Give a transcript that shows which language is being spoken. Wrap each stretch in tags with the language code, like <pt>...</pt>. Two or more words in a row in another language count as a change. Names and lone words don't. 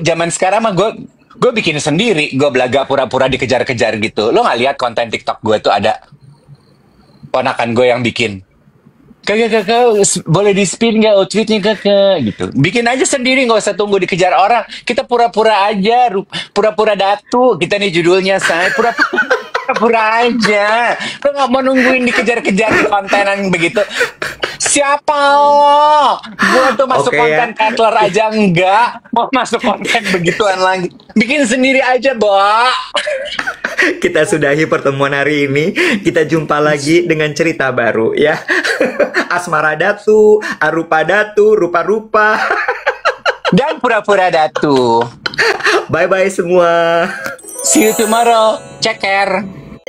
<id>Zaman sekarang mah gue bikin sendiri. Gue belaga pura-pura dikejar-kejar gitu. Lo nggak lihat konten TikTok gue tuh ada ponakan gue yang bikin. Kakak, boleh di-spin nggak outfitnya kakak? Gitu. Bikin aja sendiri, nggak usah tunggu dikejar orang. Kita pura-pura aja, pura-pura datu. Kita nih judulnya, say. Pura-pura aja. Lo nggak mau nungguin dikejar-kejar di kontenan begitu. Siapa lo? Gue tuh masuk Oke, konten ya. Cutler aja enggak. Mau masuk konten begituan lagi. Bikin sendiri aja, Bo. Kita sudahi pertemuan hari ini. Kita jumpa lagi dengan cerita baru ya. Asmara datu, arupa datu, rupa-rupa. Dan pura-pura datu. Bye-bye semua.</id> <en>See you tomorrow. Ceker.</en>